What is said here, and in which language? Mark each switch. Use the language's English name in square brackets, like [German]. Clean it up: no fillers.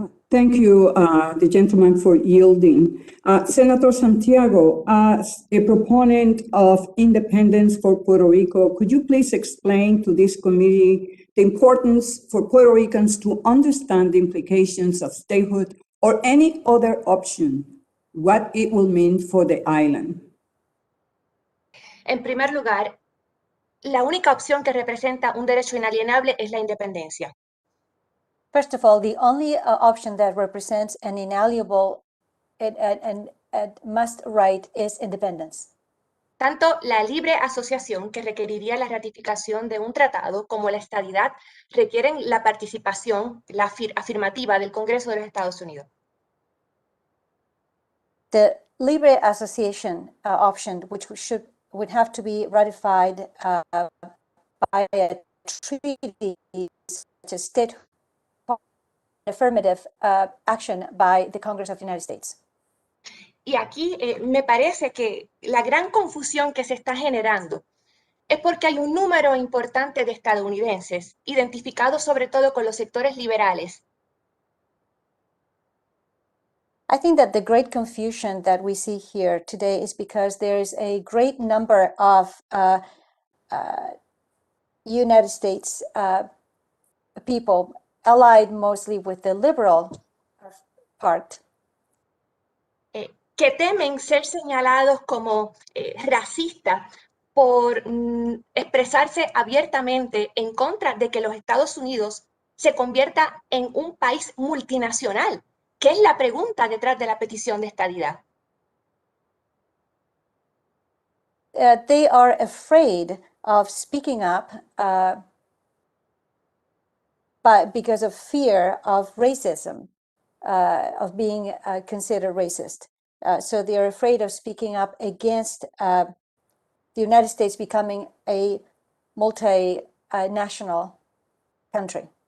[English] Thank you, the gentleman, for yielding. Senator Santiago, as a proponent of independence for Puerto Rico, could you please explain to this committee the importance for Puerto Ricans to understand the implications of statehood or any other option, what it will mean for the island? [Spanish] En primer lugar, la única opción que representa un derecho inalienable es la independencia. [English] First of all, the only option that represents an inalienable and must right is independence. [Spanish] Tanto la libre asociación, que requeriría la ratificación de un tratado, como la estadidad, requieren la participación, la afirmativa del Congreso de los Estados Unidos. [English] The libre association option, which would have to be ratified by a treaty, such as statehood, affirmative action by the Congress of the United States. [Spanish] Y aquí me parece que la gran confusión que se está generando es porque hay un número importante de estadounidenses, identificados sobre todo con los sectores liberales. [English] I think that the great confusion that we see here today is because there is a great number of United States people allied mostly with the liberal part. [Spanish] Que temen ser señalados como racistas por expresarse abiertamente en contra de que los Estados Unidos se convierta en un país multinacional, que es la pregunta detrás de la petición de estadidad. [English] They are afraid of speaking up because of fear of racism, of being considered racist. So they are afraid of speaking up against the United States becoming a multinational country.